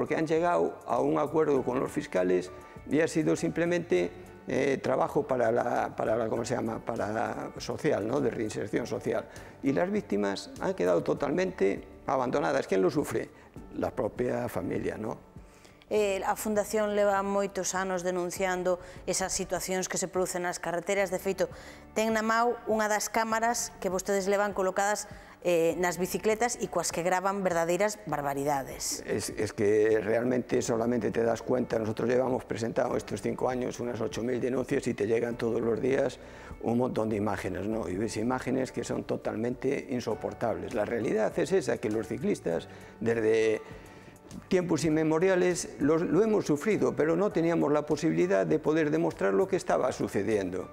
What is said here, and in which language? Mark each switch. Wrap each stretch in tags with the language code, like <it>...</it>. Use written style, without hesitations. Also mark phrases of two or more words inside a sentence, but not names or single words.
<es>Porque han llegado a un acuerdo con los fiscales y ha sido simplemente trabajo para la social, ¿no?, de reinserción social. Y las víctimas han quedado totalmente abandonadas. ¿Quién lo sufre? La propia familia, ¿no?</es> <gl>A Fundación leva moitos anos denunciando esas situacións que se producen nas carreteras. De feito, ten na mão unha das cámaras que vostedes levan colocadas nas bicicletas e coas que graban verdadeiras barbaridades.</gl> <es>Es que realmente solamente te das cuenta, nosotros llevamos presentado estos 5 años unas 8.000 denuncias y te llegan todos los días un montón de imágenes, ¿no? Y ves imágenes que son totalmente insoportables. La realidad es esa, que los ciclistas desde tiempos inmemoriales lo hemos sufrido, pero no teníamos la posibilidad de poder demostrar lo que estaba sucediendo.</es>